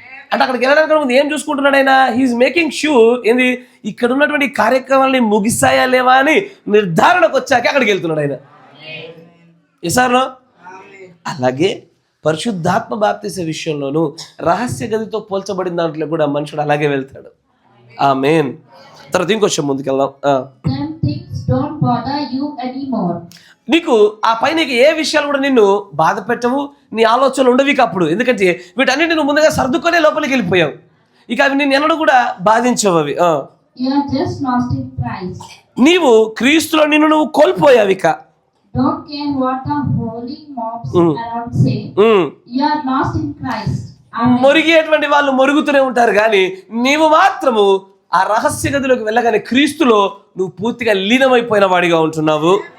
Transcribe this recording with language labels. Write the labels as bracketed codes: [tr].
[te] అంటే అక్కడికి వెళ్ళడానికి ముందు ఏం చూసుకుంటున్నాడు ఆయన? [en] he is making sure [te] ఏంది ఇక్కడ ఉన్నటువంటి కార్యక్రమాలని ముగిసాయా లేవా అని నిర్ధారణకు వచ్చాక అక్కడికి వెళ్తున్నాడు ఆయన. ఎసార్లో అలాగే పరిశుద్ధాత్మ బాప్తిస విషయంలోనూ రహస్య గదితో పోల్చబడిన దాంట్లో కూడా మనుషుడు అలాగే వెళ్తాడు. ఆమేన్. తర్వాత ఇంకొంచెం ముందుకెళ్దాం. [en] Then things don't bother you anymore. [te] నీకు ఆ పైన ఏ విషయాలు కూడా నిన్ను బాధ పెట్టవు, నీ ఆలోచనలు ఉండవి అప్పుడు. ఎందుకంటే వీటన్నిటి నువ్వు ముందుగా సర్దుకొనే లోపలికి వెళ్ళిపోయావు. ఇక అవి నిన్ను ఎన్నడూ కూడా బాధించవు అవి. [en] You are just lost in Christ. [te] నీవు క్రీస్తులో నిన్ను నువ్వు కోల్పోయావు. ఇక [en] Don't care what the holy mobs around say. You are lost in Christ. [te] మొరిగేటువంటి వాళ్ళు మొరుగుతూనే ఉంటారు, కానీ నీవు మాత్రము ఆ రహస్య గదిలోకి వెళ్ళగానే క్రీస్తులో నువ్వు పూర్తిగా లీనమైపోయిన వాడిగా ఉంటున్నావు.